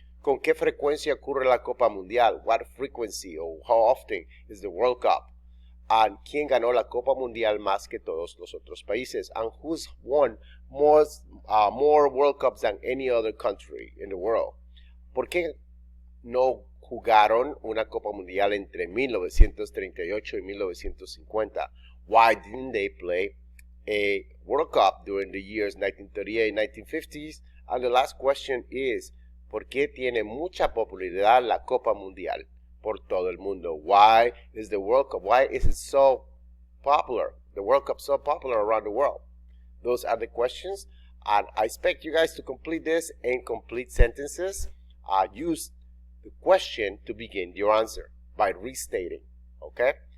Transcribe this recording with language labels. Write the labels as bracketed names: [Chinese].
[Spanish] ¿Con qué frecuencia ocurre la Copa Mundial? [English] What frequency or how often is the World Cup? [Spanish] And ¿quién ganó la Copa Mundial más que todos los otros países? [English] And who's won more World Cups than any other country in the world? [Spanish] ¿Por qué no jugaron una Copa Mundial entre 1938 y 1950? [English] Why didn't they play a World Cup during the years 1938 and 1950s? And the last question is, [Spanish] ¿por qué tiene mucha popularidad la Copa Mundial por todo el mundo? [English] Why is the World Cup, why is it so popular? The World Cup so popular around the world? Those are the questions, and I expect you guys to complete this in complete sentences. Use the question to begin your answer by restating, okay?